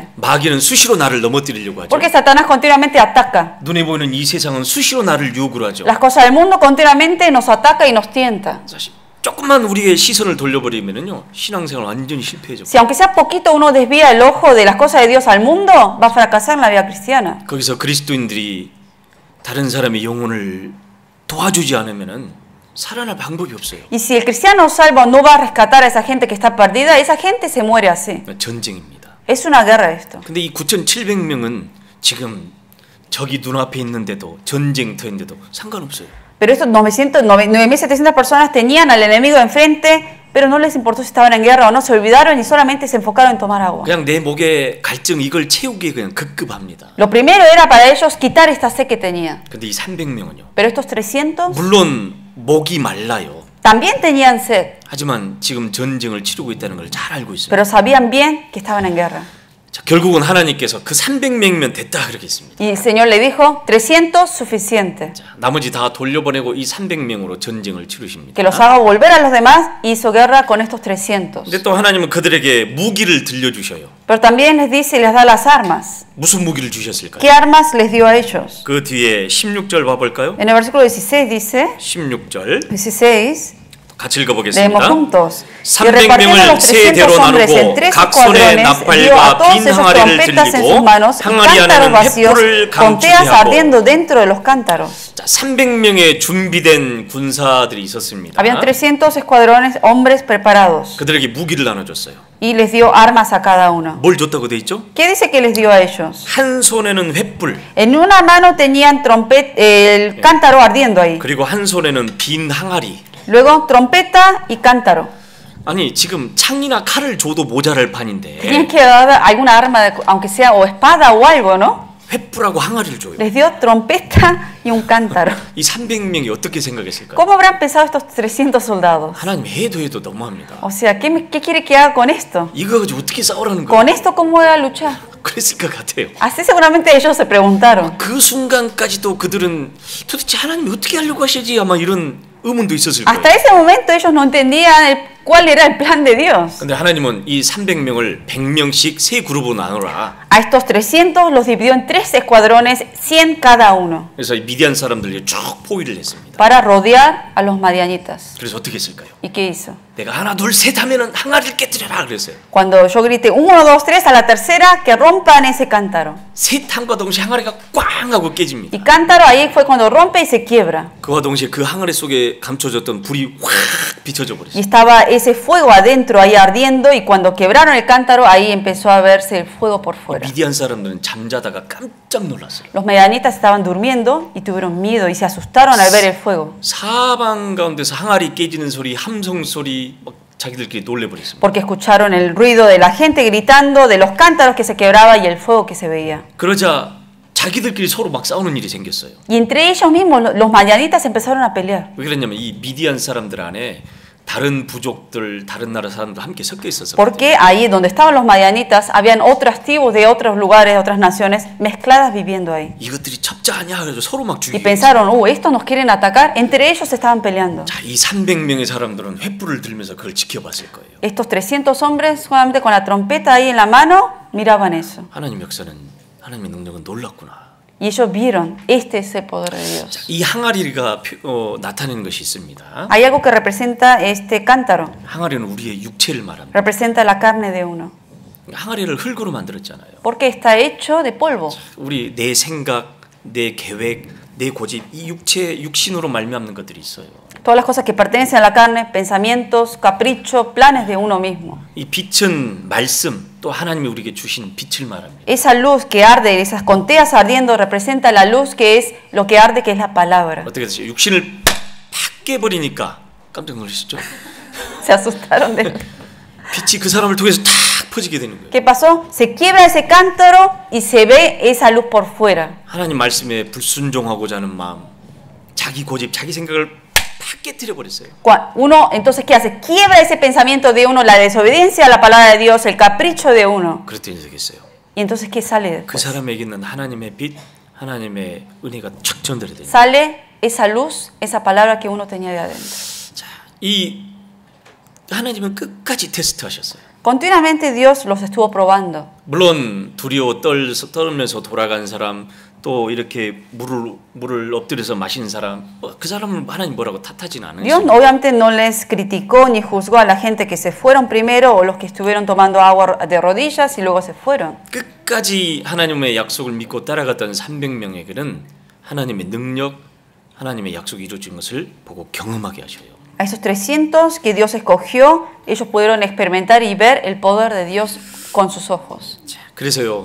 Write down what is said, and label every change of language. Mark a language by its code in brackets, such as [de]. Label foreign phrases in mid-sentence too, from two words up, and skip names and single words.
[ko] 마귀는 수시로 나를 넘어뜨리려고 하죠. [es] Porque Satanás continuamente ataca. [ko] 눈에 보이는 이 세상은 수시로 나를 유혹을 하죠. [es] Las cosas del mundo continuamente nos ataca y nos tienta. [ko] 사실 조금만 우리의 시선을 돌려버리면요 신앙생활 완전히 실패해져. [es] Si aunque sea poquito uno desvía el ojo de las cosas de Dios al mundo, va a fracasar en la vida cristiana. [ko] 거기서 그리스도인들이 다른 사람의 영혼을 도와주지 않으면은 살아날 방법이 없어요. [es] Y si el cristiano salvo no va a rescatar a esa gente que está perdida, esa gente se muere así. [ko] 전쟁입니다. [es] Es una guerra esto. [ko] 근데 이 9,700명은 지금 적이 눈앞에 있는데도 전쟁터인데도 상관없어요. [es] Pero estos 9.700 personas tenían al enemigo enfrente, pero no les importó si estaban en guerra o no, se olvidaron y solamente se enfocaron en tomar agua. [ko] 그냥 내 목에 갈증 이걸 채우기에 그냥 급급합니다. [es] Lo primero era para ellos quitar esta sed que tenían. [ko] 근데 이 300명은요. [es] Pero estos 300 [ko] 물론 목이 말라요. [es] también tenían sed, [ko] 하지만 지금 전쟁을 치르고 있다는 걸 잘 알고 있어요. [es] pero sabían bien que estaban en guerra. [ko] 자, 결국은 하나님께서 그 300명이면 됐다 그렇게 했습니다. [es] Y el Señor le dijo, 300 suficiente. [ko] 자, 나머지 다 돌려보내고 이 300명으로 전쟁을 치르십니다. [es] Que los haga volver a los demás, hizo guerra con estos 300. [ko] 근데 또 하나님은 그들에게 무기를 들려주셔요. [es] Pero también les dice y les da las armas. [ko] 무슨 무기를 주셨을까요? [es] ¿Qué armas les dio a ellos? [ko] 그 뒤에 16절 봐볼까요? [es] En el versículo 16 dice, [ko] 16절 [es] 16, [ko] 같이 [es] leemos [ko] 읽어보겠습니다. [es] juntos. Y repartiendo [ko] 300명을 [es] los [ko] 세 [es] 300 [ko] 대로 [es] hombres en [ko] 나누고 [es] 3 [ko] 각 손에 [es] escuadrones, dio a [ko] 나팔과 [es] todos [ko] 빈 [es] ellos [ko] 항아리를 [es] trompetas en sus [ko] 들리고 [es] manos y [ko] 항아리 [es] cántaros [ko] 안에는 [es] vacíos [ko] 횃불을 [es] con teas [ko] 감추게 [es] ardiendo [ko] 하고 [es] dentro de los cántaros. [ko] 자, 300명의 준비된 군사들이 있었습니다. [es] Habían 300 escuadrones, hombres preparados, [ko] 그들에게 무기를 나눠줬어요. [es] y les dio armas a cada uno. [ko] 뭘 줬다고 돼 있죠? [es] ¿Qué dice que les dio a ellos? [ko] 한 손에는 횃불 [es] En una mano tenían el cántaro ardiendo ahí. [ko] 그리고 한 손에는 빈 항아리. [es] Luego trompeta y cántaro. [ko] 아니 지금 창이나 칼을 줘도 모자랄 판인데 [es] Tenían que dar alguna arma, aunque sea o espada o algo, ¿no? [ko] 횃불하고 항아리를 줘요. [es] Les dio trompeta y un cántaro. [ko] 이 300명이 어떻게 생각했을까요? [es] ¿Cómo habrán pensado estos 300 soldados? [ko] 하나님 해도 너무합니다. [es] O sea, ¿qué quiere que haga con esto? [ko] 이거 가지고 어떻게 싸우라는 거예요? [es] ¿Con esto cómo voy a luchar? [ko] 그랬을 것 같아요. [es] Así seguramente ellos se preguntaron. [ko] 그 순간까지도 그들은 도대체 하나님이 어떻게 하려고 하시지 아마 이런 의문도 있었을 거예요. [es] Hasta ese momento ellos no entendían cuál era el plan de Dios. [ko] 근데 하나님은 이 300명을 100명씩 세 그룹으로 나누라. [es] A estos 300 los dividió en 3 escuadrones, 100 cada uno, [ko] 그래서 이 미디안 사람들이 쭉 포위를 했습니다. [es] para rodear a los madianitas. [ko] 그래서 어떻게 했을까요? [es] ¿Y qué hizo? [ko] 내가 하나 둘 셋 하면은 항아리를 깨뜨려라 그랬어요. [es] Cuando yo grité 1, 2, 3, a la tercera que rompan ese cántaro. [ko] 셋 함과 동시에 항아리가 꽝 하고 깨집니다. [es] Y cántaro ahí fue cuando rompe y se quiebra. [ko] 그와 동시에 그 항아리 속에 감춰졌던 불이 확 비춰져 [es] Y [ko] 버렸어요. [es] estaba ese fuego adentro ahí ardiendo y cuando quebraron el cántaro ahí empezó a verse el fuego por fuera. [ko] 미디안 사람들은 잠자다가 깜짝 놀랐어요. [es] Los medianitas estaban durmiendo y tuvieron miedo y se asustaron al ver el fuego. [ko] 사방 가운데서 항아리 깨지는 소리, 함성 소리 막 자기들끼리 놀래버렸습니다. [es] Porque escucharon el ruido de la gente gritando, de los cántaros que se quebraba y el fuego que se veía. [ko] 그러자 자기들끼리 서로 막 싸우는 일이 생겼어요. [es] Y entre ellos mismos, los madianitas empezaron a pelear. [ko] 왜 그랬냐면 이 미디안 사람들 안에 다른 부족들, 다른 나라 사람들 함께 섞여 있었어요. [es] Porque ahí donde estaban los madianitas, habían otras tribus de otros lugares, de otras naciones, mezcladas viviendo ahí. [ko] 이것들이 첩자 아니야 그래서 서로 막 [es] Y [ko] 죽이고. [es] pensaron, estos nos quieren atacar. Entre ellos estaban peleando. [ko] 자, 이 300명의 사람들은 횃불을 들면서 그걸 지켜봤을 거예요. [es] Estos 300 hombres, solamente con la trompeta ahí en la mano, miraban eso. [ko] 하나님 역사는 하나님의 능력은 놀랍구나. [es] Y ellos vieron, este es el poder de Dios. [ko] 자, 이 항아리가 나타내는 것이 있습니다. [es] Hay algo que representa este cántaro. [ko] 항아리는 우리의 육체를 말합니다. [es] Representa la carne de uno. [ko] 항아리를 흙으로 만들었잖아요. [es] Porque está hecho de polvo. [ko] 우리 내 생각, 내 계획, 내 고집, 이 육신으로 말미암는 것들이 있어요. [es] Todas las cosas que pertenecen a la carne, pensamientos, caprichos, planes de uno mismo. [ko] 이 빛은 말씀, 또 하나님이 우리에게 주신 빛을 말합니다. [es] Esa luz que arde, esas conteas ardiendo, representa la luz que es lo que arde, que es la palabra. [ko] 어떻게 됐어요? 육신을 팍 깨버리니까 깜짝 놀라셨죠? [es] Se asustaron de... [ko] 빛이 그 사람을 통해서 탁 퍼지게 되는 거예요. [es] ¿Qué pasó? Se quiebra ese cántaro y se ve esa luz por fuera. [ko] 하나님 말씀에 불순종하고자 하는 마음, 자기 고집, 자기 생각을 팍 깨뜨려 버렸어요. [es] Uno, entonces, ¿qué hace? Quiebra ese pensamiento de uno, la desobediencia a la palabra de Dios, el capricho de uno. [ko] 그랬더니 되겠어요. [es] Y entonces, ¿qué sale [ko] 그 [es] después? [ko] 사람에게 있는 하나님의 빛, 하나님의 은혜가 촥 전달이 돼요. [es] Sale esa luz, esa palabra que uno tenía de adentro. [ko] 자, 이 하나님은 끝까지 테스트하셨어요. [es] Continuamente Dios los estuvo probando. [ko] 물론 두려워 떨면서 돌아간 사람, 또 이렇게 물을 엎드려서 마신 사람, 그 사람은 하나님 뭐라고 탓하지는 [es] Dios [ko] 않으시죠. [es] obviamente no les criticó ni juzgó a la gente que se fueron primero o los que estuvieron tomando agua de rodillas y luego se fueron. [ko] 끝까지 하나님의 약속을 믿고 따라갔던 300명에게는 하나님의 능력, 하나님의 약속이 이루어진 것을 보고 경험하게 하셔요. [es] A esos 300 que Dios escogió, ellos pudieron experimentar y ver el poder de Dios con sus ojos. [ko] 자, 그래서요.